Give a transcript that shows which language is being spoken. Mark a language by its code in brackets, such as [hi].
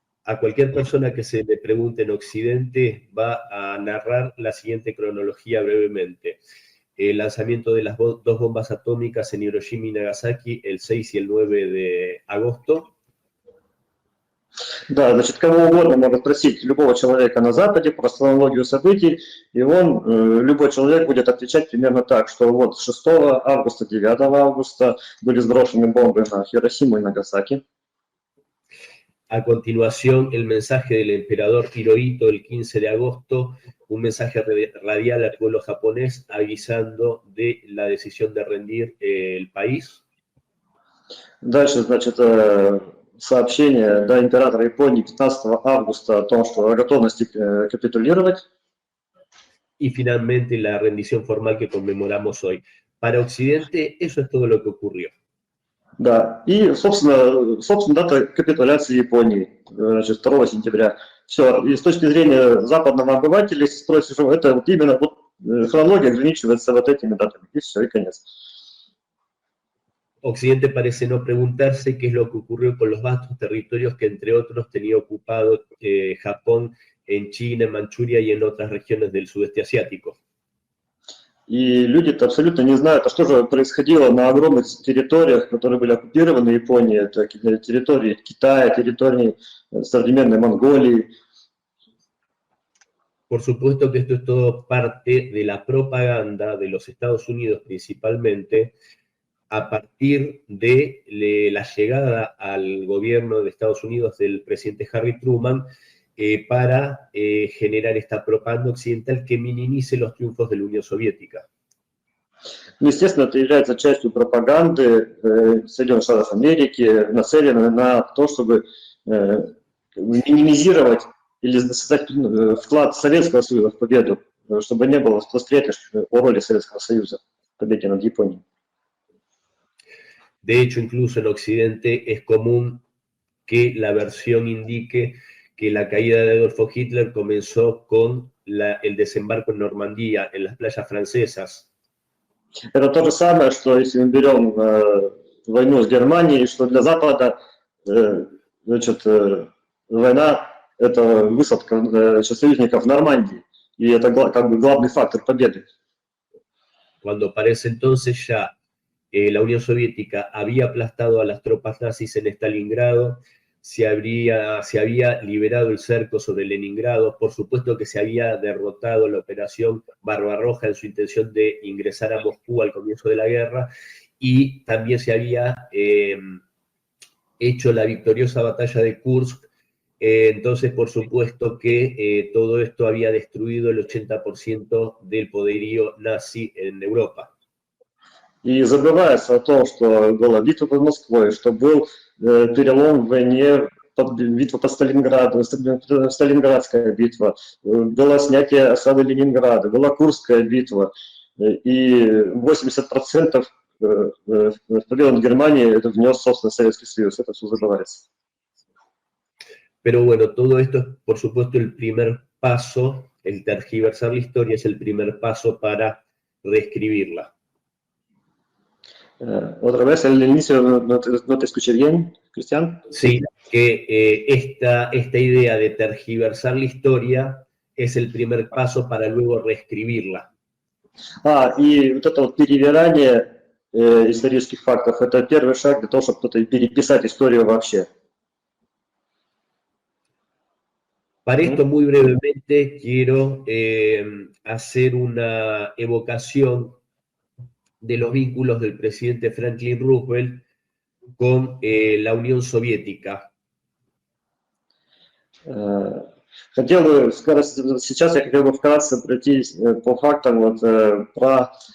[es] A cualquier persona que se le pregunte en Occidente va a narrar la siguiente cronología brevemente. El lanzamiento de las dos bombas atómicas en Hiroshima y Nagasaki el 6 y el 9 de agosto. [ru] Да, значит, кого угодно можно спросить любого человека на Западе про хронологию событий, и любой человек будет отвечать примерно так, что вот 6 августа, 9 августа были сброшены бомбы на Хиросиму и Нагасаки. [es] A continuación, el mensaje del emperador Hirohito el 15 de agosto, un mensaje radial al pueblo japonés avisando de la decisión de rendir el país. [ru] Дальше, значит, сообщение до императора Японии 15 августа о том, что о готовности капитулировать. [es] Y finalmente la rendición formal que conmemoramos hoy. Para Occidente, eso es todo lo que ocurrió. [ru] Да, и, собственно, дата капитуляции Японии, значит, 2 сентября. Все, и с точки зрения западного обывателя, если спросишь, это вот именно вот, хронология ограничивается вот этими датами, и все, и конец. [es] Occidente parece no preguntarse qué es lo que ocurrió con los vastos territorios que, entre otros, tenía ocupado Japón en China, en Manchuria y en otras regiones del sudeste asiático. [ru] И люди-то абсолютно не знают, а что же происходило на огромных территориях, которые были оккупированы Японией, это территории Китая, территории современной Монголии. [es] Por supuesto que esto es todo parte de la propaganda de los Estados Unidos principalmente, a partir de la llegada al gobierno de Estados Unidos del presidente Harry Truman, para generar esta propaganda occidental que minimice los triunfos de la Unión Soviética. [ru] Естественно, это является частью пропаганды Соединенных Штатов Америки, нацеленной на то, чтобы минимизировать или создать вклад Советского Союза в победу, чтобы не было встреч о роли Советского Союза в победе над Японией. [es] De hecho, incluso en Occidente es común que la versión indique que la caída de Adolfo Hitler comenzó con el desembarco en Normandía, en las playas francesas. [ru] Это то же самое, что если мы берем войну с Германией, что для Запада значит, война – это высадка союзников в Нормандии, и это как бы главный фактор победы. [es] Cuando para ese entonces ya la Unión Soviética había aplastado a las tropas nazis en Stalingrado, se había liberado el cerco sobre Leningrado, por supuesto que se había derrotado la operación Barbarroja en su intención de ingresar a Moscú al comienzo de la guerra, y también se había hecho la victoriosa batalla de Kursk. Entonces, por supuesto que todo esto había destruido el 80% del poderío nazi en Europa. [ru] И забывается о том, что была битва под Москвой, что был перелом в войне, битва под Сталинградом, Сталинградская битва, было снятие осады Ленинграда, была Курская битва, и 80% победы над Германией это внес, собственно, Советский Союз, это все забывается. [es] Pero bueno, todo esto es, por supuesto, el primer paso, el tergiversar la historia es el primer paso para reescribirla. Otra vez, al inicio no te escuché bien, Cristian. Sí, que esta idea de tergiversar la historia es el primer paso para luego reescribirla. [ru] И вот это вот перевирание исторических фактов, это первый шаг для того, чтобы кто-то переписать историю вообще. [es] Para esto, muy brevemente, quiero hacer una evocación de los vínculos del presidente Franklin Roosevelt con la Unión Soviética. [ru] Хотел бы, сейчас я хотел бы вкратце пройтись по фактам вот, про...